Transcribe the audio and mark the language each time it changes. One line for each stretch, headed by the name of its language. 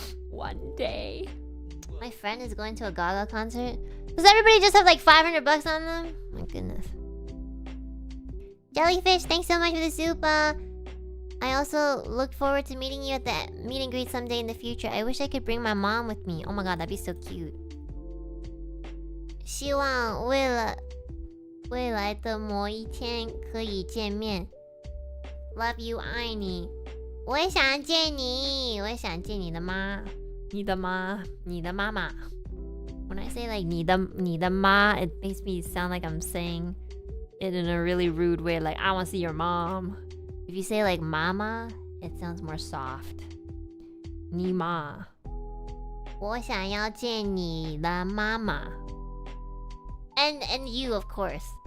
English: One day. My friend is going to a Gaga concert. Does everybody just have like $500 on them? My goodness. Jellyfish, thanks so much for the super. I also look forward to meeting you at the meet and greet someday in the future. I wish I could bring my mom with me. Oh my god, that'd be so cute.
Chinese: 希望为了未来的某一天可以见面。
English: Love you，
Chinese: 爱你。我也想见你，我也想见你的妈。你的妈，你的妈妈。
English: When I say like
Chinese: 你的妈,
English: it makes me sound like I'm saying it in a really rude way, like I want to see your mom. If you say like mama, it sounds more soft.
Chinese: 你妈。我想要见你的妈妈。
English: And you, of course.